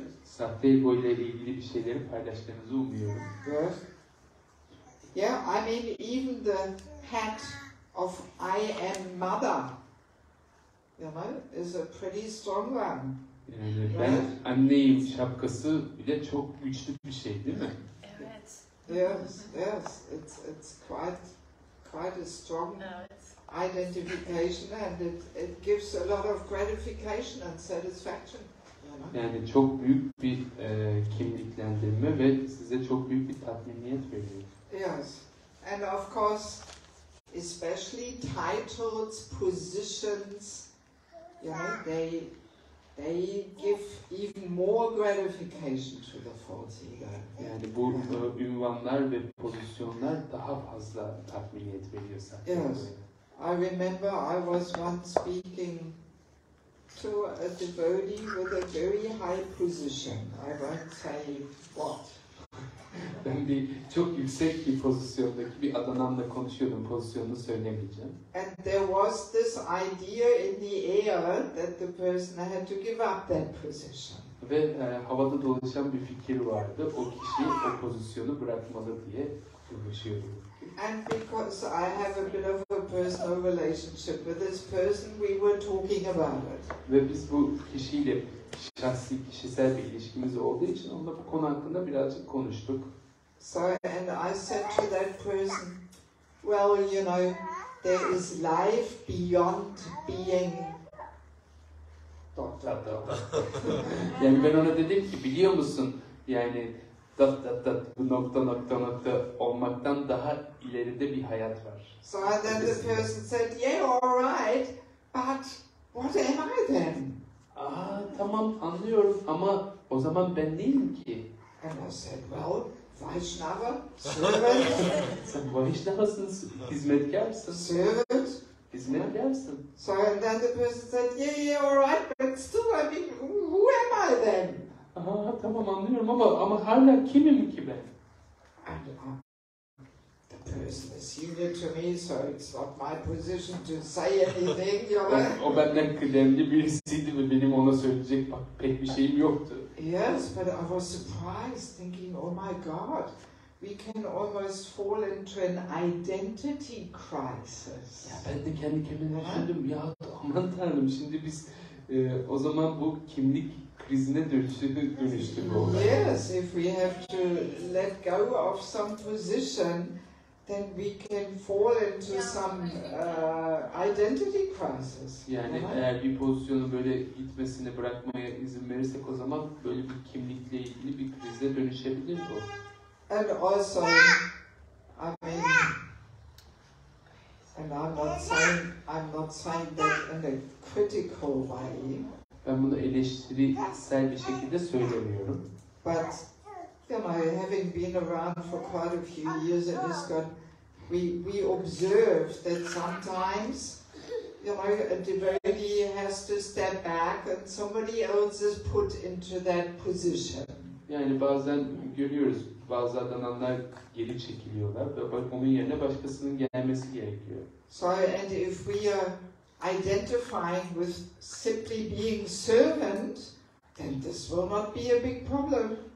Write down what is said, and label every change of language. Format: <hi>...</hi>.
<tr>Sahte ego ile ilgili bir şeyleri paylaştığınızı umuyorum.</tr> <en>Good. Yeah, I mean even the hat of I am mother, you know, is a pretty strong one.</en> <tr>Yani ben anneyim şapkası bile çok güçlü bir şey değil mi? Evet.</tr> <en>Yes, yes, it's quite a strong identification, and it gives a lot of gratification and satisfaction.</en> <tr>Yani çok büyük bir kimliklendirme ve size çok büyük bir tatminiyet veriyor.</tr> <en>Yes, and of course, especially titles, positions, you know, they give even more gratification to the false ego.</en> <tr>Yani bu ünvanlar ve pozisyonlar daha fazla tatminiyet veriyor Sahte Ego'ya.</tr> <en>Yes, I remember I was once speaking to a devotee with a very high position. I won't say what.</en> <tr>Ben çok yüksek bir pozisyondaki bir adamla konuşuyordum, pozisyonunu söylemeyeceğim.</tr> <en>And there was this idea in the air that the person had to give up that position.</en> <tr>Ve havada dolaşan bir fikir vardı, o kişi o pozisyonu bırakmalı diye konuşuyordu.</tr> <en>And because I have a bit of a personal relationship with this person, we were talking about it.</en> <tr>Ve biz bu kişiyle kişisel bir ilişkimiz olduğu için onunla bu konu hakkında birazcık konuştuk.</tr> <en>So, and I said to that person, well, you know, there is life beyond being...</en> <tr>Yani ben ona dedim ki, biliyor musun, yani bu nokta olmaktan daha ileride bir hayat var.</tr> <en>So then the person said, yeah, all right, but what am I then?</en> <tr>Tamam anlıyorum ama o zaman ben değilim ki.</tr> <en>And I said, well, Vaishnava, servant.</en> <tr>Sen Vaishnavasın, hizmetkarsın.</tr> <en>Servant.</en> <tr>Hizmetkarsın.</tr> <en>So and then the person said, yeah, all right, but still, I mean, who am I then?</en> <tr>Tamam anlıyorum ama hala kimim ki ben?</tr> <en>And the person is senior to me, so it's not my position to say anything, you know.</en> <tr>O benden kıdemli birisiydi ve benim ona söyleyecek pek bir şeyim yoktu.</tr> <en>Yes, but I was surprised, thinking, oh my God, we can almost fall into an identity crisis.</en> <tr>Ya ben de kendi kendime düşündüm, ya aman tanrım, şimdi biz o zaman bu kimlik krizine dönüştü bu olay.</tr> <en>Yes, if we have to let go of some position, then we can fall into some identity crisis.</en> <tr>Yani eğer bir pozisyonu böyle gitmesine bırakmaya izin verirsek o zaman böyle bir kimlikle ilgili bir krize dönüşebilir bu.</tr> <en>And also, I mean, And I'm not saying that in a critical way.</en> <tr>Ben bunu eleştirisel bir şekilde söylemiyorum.</tr> <en>But having been around for quite a few years in ISKCON, we observe that sometimes, a devotee has to step back and somebody else is put into that position.</en> <tr>Yani bazen görüyoruz, bazı adananlar geri çekiliyorlar ve onun yerine başkasının gelmesi gerekiyor.</tr> <en>So, and if we are identifying with simply being servant, then this will not be a big problem.</en>